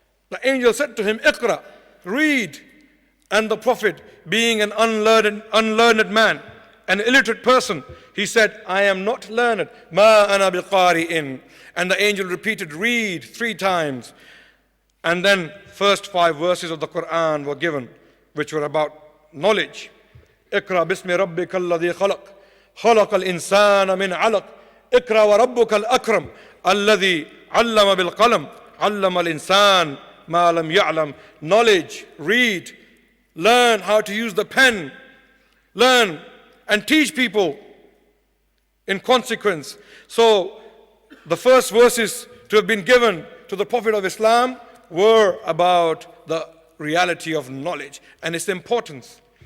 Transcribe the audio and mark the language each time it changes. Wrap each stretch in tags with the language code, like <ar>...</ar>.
<en>The angel said to him, Iqra, read. And the Prophet, being an unlearned man, an illiterate person, he said, I am not learned.</en> <ar>Ma ana biqari'in.</ar> <en>And the angel repeated, read 3 times. And then first 5 verses of the Qur'an were given, which were about knowledge.</en> <ar>Iqra bismi rabbika alladhi khalaq. خلق الإنسان من علق. اقرأ وربك الأكرم الذي علم بالقلم علم الإنسان ما لم يعلم.</ar> <en>Knowledge, read, learn how to use the pen, learn and teach people in consequence. So the first verses to have been given to the Prophet of Islam were about the reality of knowledge and its importance.</en>